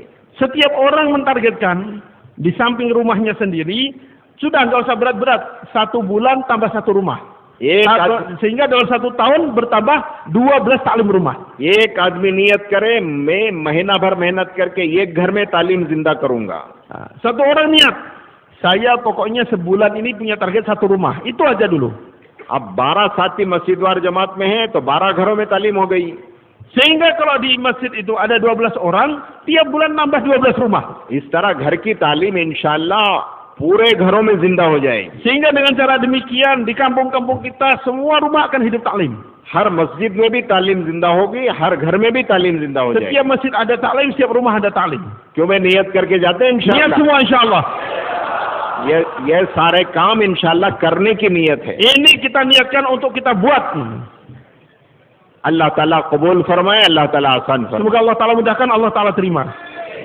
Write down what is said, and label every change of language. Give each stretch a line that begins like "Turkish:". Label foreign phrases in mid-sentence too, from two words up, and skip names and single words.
Indonesian: Setiap orang mentargetkan di samping rumahnya sendiri, sudah nggak usah berat-berat, 1 bulan tambah 1 rumah. Sehingga dalam 1 tahun bertambah 12 taklim rumah.
Hindi: एक आदमी नियत करे मैं महीना भर मेहनत करके एक घर में तालीम जिंदा करूंगा.
Indonesian: Satu orang niat, saya pokoknya sebulan ini punya target 1 rumah. Itu aja dulu.
Hindi: अब 12 साथी मस्जिदवार जमात में हैं तो 12 घरों में तालीम हो गई.
Indonesian: Sehingga kalau di masjid itu ada 12 orang, tiap bulan nambah 12 rumah.
Hindi: इस तरह घर की तालीम इंशाअल्लाह पूरे घरों में जिंदा हो जाएगी.
Indonesian: Sehingga dengan cara demikian di kampung-kampung kita semua rumah akan hidup taklim.
Hindi: हर मस्जिद में भी तालीम जिंदा होगी, हर घर में भी तालीम जिंदा हो जाएगी.
Indonesian: Setiap masjid ada taklim, setiap rumah ada taklim.
Hindi: क्यों मैं नियत करके जाते हैं
Indonesian: Niat
Hindi: इंशाअल्लाह.
Indonesian: semua insyaallah.
Hindi: ये सारे काम इंशाअल्लाह करने की नियत है.
Indonesian: Ini kita niatkan untuk kita buat.
Hindi: अल्लाह ताला कबूल फरमाए, अल्लाह ताला आसान फरमाए.
Indonesian: Semoga Allah Ta'ala mudahkan, Allah Ta'ala terima.